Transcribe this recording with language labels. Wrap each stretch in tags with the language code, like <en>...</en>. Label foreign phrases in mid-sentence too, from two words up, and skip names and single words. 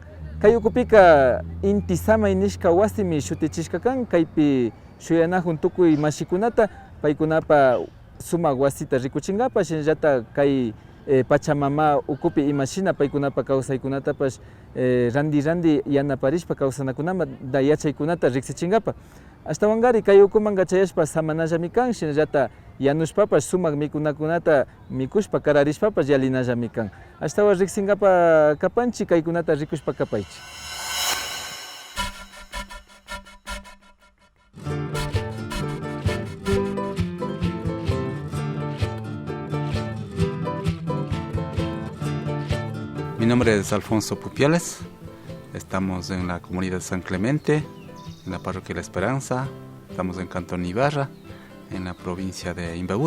<qu>Kay ukupika inti samay nishka wasimi shutichishka kan kaypi shuyanahun tukuy mashikunata paykunapa sumaq wasita rikuchingapa shinallata kay Pachamama ukupi imashina paykunapa kawsaykunatapash randi yanaparishpa kawsanakunama da yachaykunata riqsichingapa. Ashtawanqari kay ukumanga chayashpa samanallami kan shinallata yanushpapash sumaq mikunakunata mikushpa kararishpapash yalinallami kan. Ashtawa riqsingapa kapanchi kaykunata rikushpa kapaychi.</qu> <es>Mi nombre es Alfonso Pupiales, estamos en la comunidad de San Clemente, en la parroquia La Esperanza, estamos en Cantón Ibarra, en la provincia de Imbabura.</es>